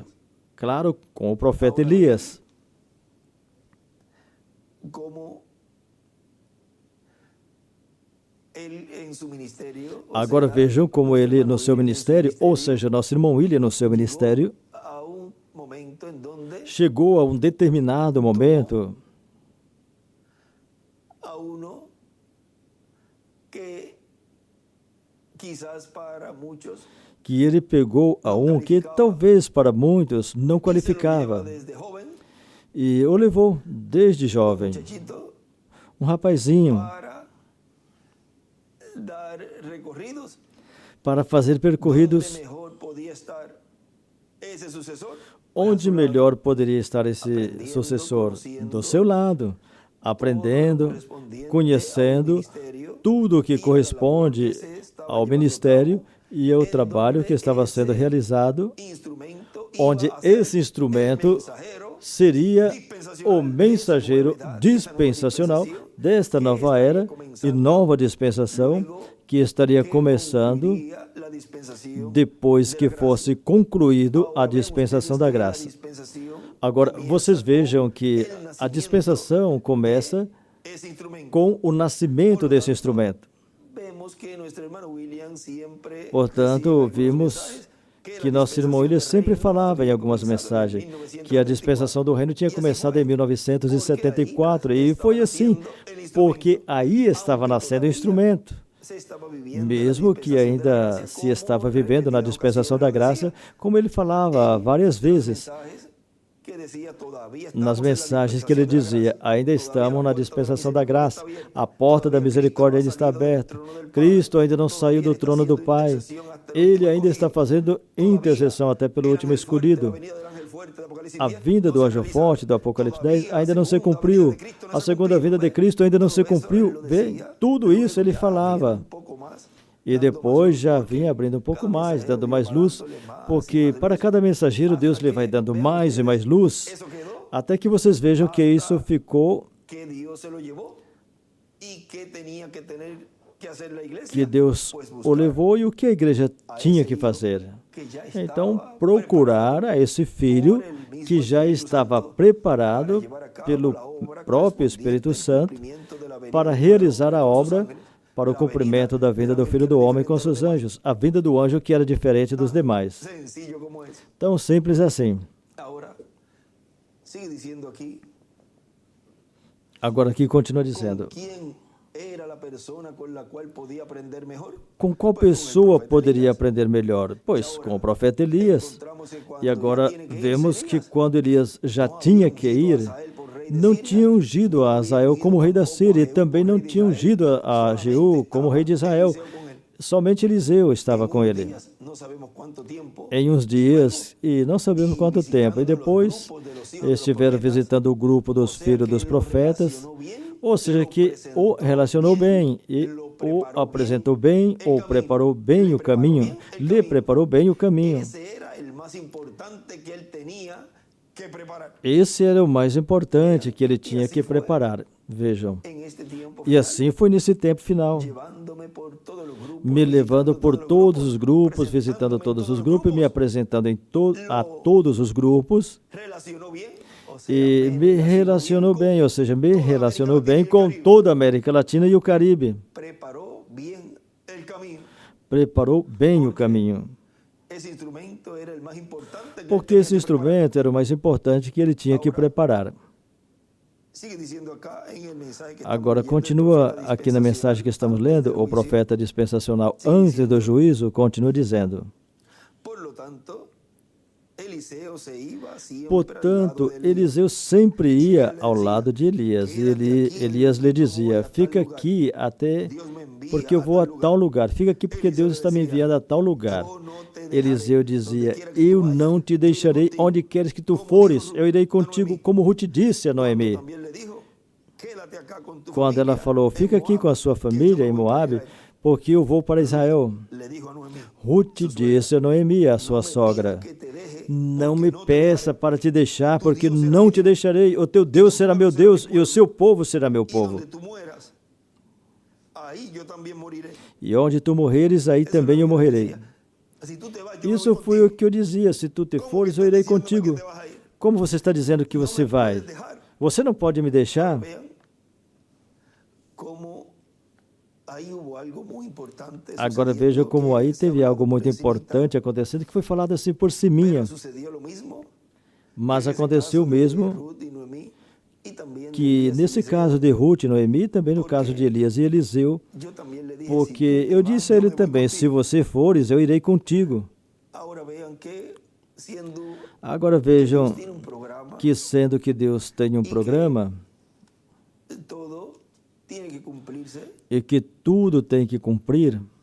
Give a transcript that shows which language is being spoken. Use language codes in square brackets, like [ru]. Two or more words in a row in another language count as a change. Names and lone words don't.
[pt] Claro, com o profeta Elias. Agora vejam como ele no seu ministério, ou seja, nosso irmão William no seu ministério, [es] momento en donde [pt] chegou a um determinado momento [es] a uno que quizás para muchos [pt] que ele pegou a um que talvez para muitos não [es] y se lo lleva [pt] qualificava [es] desde joven, [pt] e o levou desde jovem, [es] muchachito, [pt] um rapazinho, [es] para dar recorridos [pt] para fazer [es] donde [pt] percorridos [es] mejor podía estar ese sucesor [pt] onde melhor poderia estar esse sucessor do seu lado, aprendendo, conhecendo tudo o que corresponde ao ministério e ao trabalho que estava sendo realizado, instrumento onde [es] iba a ser [pt] esse instrumento [es] mensajero [pt] seria o mensageiro dispensacional desta nova era e nova dispensação que estaria começando [es] concluiría la dispensación [pt] depois que fosse concluído a dispensação da graça. Agora, vocês vejam que a dispensação começa [es] ese instrumento. [pt] com o nascimento desse instrumento. [es] Vemos que nuestro hermano William siempre [pt] Portanto, [es] decía en algunos [pt] vimos [es] mensajes que la [pt] nosso irmão William [es] dispensación [pt] sempre [es] del reino [pt] falava em [es] había [pt] algumas [es] comenzado en [pt] mensagens que a [es] 1974. [pt] dispensação do reino tinha começado em 1974 e foi assim, porque aí estava nascendo o instrumento. [es] Se estaba viviendo [pt] Mesmo [es] la [pt] que [es] dispensación de la [pt] ainda [es] gracia, [pt] se como estava [es] en [pt] vivendo na [es] repetidas [pt] dispensação da [es] ocasiones [pt] graça, como ele falava várias vezes [es] mensajes que decía, "Todavía [pt] nas [es] estamos en la [pt] mensagens que ele [es] dispensación de la [pt] dizia, [es] gracia, [pt] ainda [es] todavía [pt] estamos a na porta dispensação da da graça, misericórdia está a [es] abierta, [pt] porta da [es] todavía [pt] misericórdia ainda [es] Cristo [pt] está [es] no ha salido [pt] aberta, [es] del trono del Padre, [pt] Cristo ainda não [es] todavía [pt] saiu do [es] está [pt] trono do [es] haciendo [pt] Pai, [es] intercesión hasta el [pt] Ele [es] último [pt] ainda está [es] escogido, [pt] fazendo [es] todavía [pt] intercessão até pelo [es] el [pt] último [es] ángel fuerte, la [pt] escolhido. [es] venida del ángel fuerte de Apocalipsis [pt] A [es] 10, [pt] vinda [es] no [pt] do [es] se [pt] anjo [es] realiza. [pt] forte do Apocalipse 10 [es] Todavía [pt] ainda [es] la [pt] não se [es] segunda venida [pt] cumpriu. [es] de Cristo no [pt] A [es] se [pt] segunda [es] cumplió. [pt] vinda de Cristo ainda não se [es] Todo eso él [pt] cumpriu. [es] lo [pt] Bem, [es] decía, [pt] tudo [es] pero [pt] isso ele [es] ya [pt] falava. [es] viene un poco más, [pt] E [es] dando más [pt] depois [es] luz, [pt] já [es] porque [pt] vinha abrindo um pouco [es] cada [pt] mais, [es] mensajero [pt] dando [es] iba [pt] mais luz, [es] dándole más y [pt] porque [es] más de [pt] para [es] luz, [pt] cada mensageiro Deus [es] hasta [pt] lhe vai [es] que [pt] dando [es] vean [pt] mais e mais [es] ustedes, [pt] luz, [es] eso quedó [pt] até que vocês vejam que isso ficou, [es] que Dios se lo llevó y que tenía que tener que hacer la iglesia, [pt] que Deus [es] pues [pt] o [es] buscar [pt] levou e o que a igreja [es] a [pt] tinha esse que [es] hijo [pt] fazer. que já Então, estava procurar a esse filho [es] por el mismo [pt] que já Espírito estava Santo preparado para [es] llevar a cabo [pt] pelo [es] la obra [pt] próprio [es] correspondiente [pt] Espírito [es] al [pt] Santo [es] cumplimiento de la venida [pt] para [es] del [pt] realizar a [es] hombre con sus [pt] obra, [es] ángeles, [pt] para o [es] la [pt] cumprimento [es] venida [pt] da vinda [es] del [pt] do [es] ángel [pt] Filho [es] que [pt] do [es] era [pt] Homem com [es] diferente de los [pt] seus [es] demás. [pt] anjos, a vinda do anjo que era diferente dos demais. [es] Sencillo como es. [pt] Tão simples assim. [es] Ahora, sigue diciendo aquí, [pt] Agora aqui continua [es] ¿con [pt] dizendo, [es] quién era la persona con la cual podía aprender mejor? [pt] com qual [es] Pues con el [pt] pessoa [es] profeta [pt] poderia [es] Elías. [pt] aprender melhor? Pois com o profeta Elias. [es] Encontramos que cuando [pt] E [es] ya [pt] agora [es] tiene que irse [pt] vemos que [es] Elías, [pt] quando Elias já [es] no [pt] tinha [es] había [pt] que [es] ungido a [pt] ir, [es] Azael por rei de [pt] não [es] Siria, [pt] tinha ungido a [es] no había [pt] Azael [es] ungido [pt] como rei da [es] tampoco a [pt] Síria e [es] Jehú [pt] também [es] por [pt] não [es] rei de [pt] tinha [es] Israel, [pt] ungido a [es] solamente [pt] Jeú como rei de [es] estaba [pt] Israel. [es] Eliseo con él. [pt] Somente Eliseu estava [es] En [pt] com [es] unos [pt] ele [es] días, no sabemos cuánto tiempo, [pt] em uns dias e não sabemos quanto tempo. E depois estiveram visitando o grupo dos filhos dos profetas, ou seja, que o relacionou bem e o apresentou bem, ou preparou bem o caminho, lhe preparou bem o caminho. [es] ese era el más importante que él tenía que preparar. [pt] Esse era o mais importante que ele tinha que preparar. Vejam. [es] En este tiempo [pt] E assim foi nesse tempo final, [es] llevándome por todos los grupos, [pt] me levando por visitando todos os grupos, visitando todos os grupos, me apresentando a todos os grupos [es] relacionó bien, o sea, [pt] e me relacionou bem, ou seja, me relacionou bem com toda a América Latina e o Caribe. [es] preparó bien el camino. [pt] Preparou bem o caminho, [es] Ese instrumento era el más importante que él [pt] porque [es] tenía [pt] esse [es] que preparar. [pt] instrumento era o mais importante que ele tinha que preparar. [es] Sigue diciendo acá en el mensaje que [pt] Agora, [es] estamos leyendo, [pt] continua [es] el profeta [pt] aqui na mensagem que estamos [es] dispensacional [pt] lendo, [es] antes del [pt] o [es] juicio. [pt] profeta dispensacional antes do juízo continua dizendo: [es] Por lo tanto, Eliseo se iba siempre al [pt] portanto, [es] lado de Elías. [pt] Eliseu sempre ia ao lado de Elias, e Elias lhe dizia: fica aqui até [es] Dios me envía [pt] porque eu vou a tal tal lugar, fica aqui porque Deus está me enviando a tal lugar. Eliseu dizia: eu não te deixarei onde queres que tu fores, eu irei contigo, como Ruth disse a Noemi. [es] También le dijo, quédate acá con tu [pt] Quando ela [es] familia [pt] falou: [es] en [pt] fica aqui [es] Moab, [pt] com a sua [es] que [pt] família [es] yo [pt] em [es] voy para [pt] Moabe, [es] Israel. [pt] porque eu vou para Israel. [es] Le dijo a Noemí, [pt] Ruth disse a Noemi, a sua sogra: [es] que te deje, [pt] não [es] porque [pt] me [es] no te [pt] peça [es] dejaré. [pt] para te deixar, porque não te deixarei. O teu Deus será meu Deus e o seu povo será meu [es] Y [pt] povo. [es] donde tú mueras, ahí yo también moriré. [pt] E onde tu morreres, aí também eu morrerei. [es] Si tú te vas, yo [pt] Isso [es] voy [pt] foi o [es] contigo. [pt] que eu dizia: se tu te [es] ¿Cómo [pt] fores, [es] que [pt] eu irei [es] estás diciéndome [pt] contigo. [es] que te vas a ir? [pt] Como você está dizendo que você vai? [es] Puedes dejar. [pt] Você não pode me deixar? [es] Vean cómo ahí hubo algo muy importante [pt] Agora [es] sucediendo [pt] veja como [es] que [pt] aí [es] se [pt] teve [es] habló [pt] algo muito [es] por encimita, [pt] importante acontecendo que foi falado assim por [es] pero [pt] ciminha. [es] sucedió lo mismo [pt] Mas aconteceu mesmo que nesse caso de Ruth e Noemi, também no caso de Elias e Eliseu, porque eu disse a ele também, se você fores, eu irei contigo. Agora vejam que sendo que Deus tem um programa e que tudo tem que cumprir,